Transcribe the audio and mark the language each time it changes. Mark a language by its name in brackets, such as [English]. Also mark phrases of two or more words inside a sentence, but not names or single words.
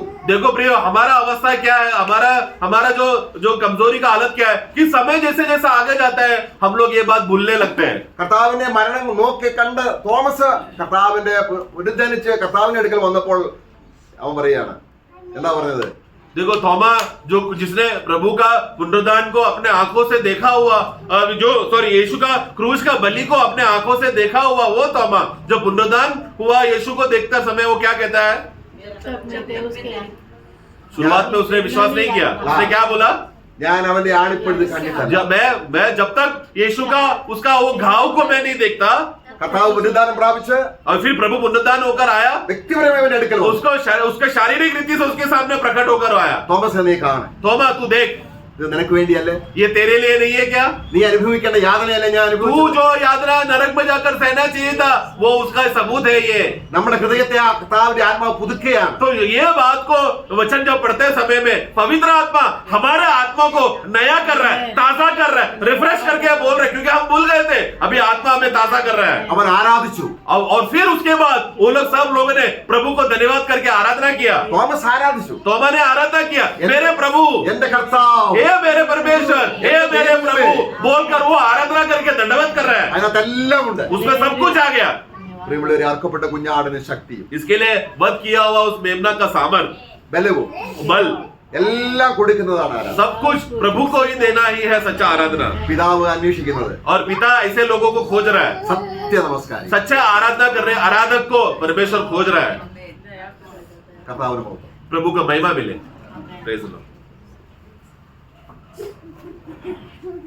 [Hindi] देखो प्रियो हमारा अवस्था क्या है, हमारा जो कमजोरी का हालत क्या है कि समय जैसे जैसे आगे जाता है हम लोग ये बात भूलने लगते हैं. [Malayalam] കർത്താവിന്റെ മരണം നോക്കി കണ്ട് തോമസ് കർത്താവിന്റെ ഉരുദ്ധനിച്ച് കർത്താവിന്റെ അടുക്കൽ വന്നപ്പോൾ അവൻ പറയാണ്, എന്താ പറഞ്ഞത്? [Hindi] देखो थोमा जो जिसने प्रभु का पुनरुत्थान को अपने आंखों से देखा हुआ यीशु का क्रूस का बलि को अपने आंखों से देखा हुआ वो थोमा जो पुनरुत्थान हुआ यीशु को देखता समय वो क्या कहता है? शुरुआत में उसने विश्वास नहीं किया. उसने क्या बोला? [Malayalam] ഞാൻ അവന്റെ ആണിപ്പഴുത് കണ്ടിട്ടില്ല. [Hindi] मैं जब तक यीशु का उसका वो घाव को मैं नहीं देखता. [Malayalam] കർത്താവ് പുനരുദ്ധാനം പ്രാപിച്ച് [Hindi] और फिर प्रभु पुनरुत्थान होकर आया, [Malayalam] വ്യക്തിപരമായി അവന്റെ അടുക്കൽ വന്നു. [Hindi] उसका शारीरिक रीति से उसके सामने प्रकट होकर आया. [Malayalam] തോമസ് നീ കാണ, [Hindi] थोमा तू देख, [Malayalam] ഇത് നിനക്ക് വേണ്ടിയല്ലേ? [Hindi] ये तेरे लिए नहीं है क्या? [Malayalam] നീ അനുഭവിക്കേണ്ട യാതനയല്ലേ ഞാൻ [Hindi] तू [Malayalam] അനുഭവിച്ചത്? [Hindi] जो यातना नरक में जाकर सहना चाहिए था वो उसका सबूत है ये. [Malayalam] നമ്മുടെ ഹൃദയത്തെ ആ കർത്താവിന്റെ ആത്മാവ് പുതുക്കുകയാണ്. [Hindi] तो ये बात को वचन जब पढ़ते समय में पवित्र आत्मा हमारे आत्मा को नया कर रहा है, ताजा कर रहा है, रिफ्रेश करके बोल रहे हैं क्योंकि हम भूल गए थे. अभी आत्मा हमें ताजा कर रहा है. [Malayalam] അവൻ ആരാധിച്ചു. [Hindi] और फिर उसके बाद वो लोग सब लोगों ने प्रभु को धन्यवाद करके आराधना किया. [Malayalam] തോമസ് ആരാധിച്ചു. [Hindi] तोमा ने आराधना किया, मेरे प्रभु, [Malayalam] എന്റെ കർത്താവ്, [Hindi] हे मेरे परमेश्वर, हे मेरे प्रभु बोलकर वो आराधना करके दंडवत कर रहा है. [Malayalam] അതിനകത്തെല്ലാം ഉണ്ട്. [Hindi] उसमें सब कुछ आ गया. [Malayalam] പ്രിയമുള്ളവരെ, അർക്കപ്പെട്ട കുഞ്ഞാടിന് ശക്തിയും [Hindi] इसके लिए वध किया हुआ उस मेमना का सामर्थ [Malayalam] ബലവും [Hindi] बल [Malayalam] എല്ലാം കൊടുക്കുന്നതാണ് ആരാധന. [Hindi] सब कुछ प्रभु को ही देना ही है सच्चा आराधना. [Malayalam] പിതാവ് അന്വേഷിക്കുന്നത് [Hindi] और पिता ऐसे लोगों को खोज रहा है, [Malayalam] സത്യ നമസ്കാരം. [Hindi] सच्चा आराधना कर रहे आराधक को परमेश्वर खोज रहा है. [Malayalam] കർത്താവിന് പോകും. [Hindi] प्रभु को महिमा मिले. [English] Praise the Lord.